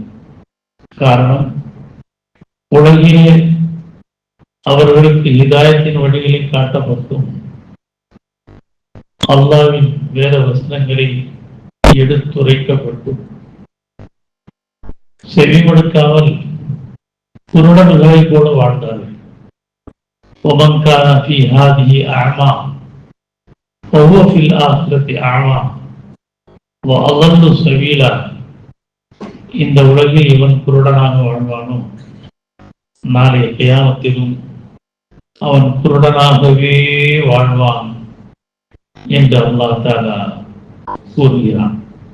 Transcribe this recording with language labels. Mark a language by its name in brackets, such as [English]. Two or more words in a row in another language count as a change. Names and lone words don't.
[Tamil] காரணம், உலகிலே அவர்களுக்கு ஹிதாயத்தின் வழிகளை காட்டப்பட்டும் அல்லாஹ்வின் வேத வசனங்களை எடுத்துரைக்கப்பட்டும் செவிமடுக்காமல் குருடர்களை போல வாழ்ந்தார்கள். [Arabic] وَمَنْ كَانَ فِي هَذِهِ أَعْمَى فَهُوَ فِي الْآخِرَةِ أَعْمَى وَأَضَلُّ سَبِيلًا. [Tamil] இந்த உலகில் இவன் குருடனாக வாழ்வானோ நாளைய கியாமத்திலும் அவன் குருடனாகவே வாழ்வான் என்று அல்லாஹ் தஆலா கூறுகிறான்.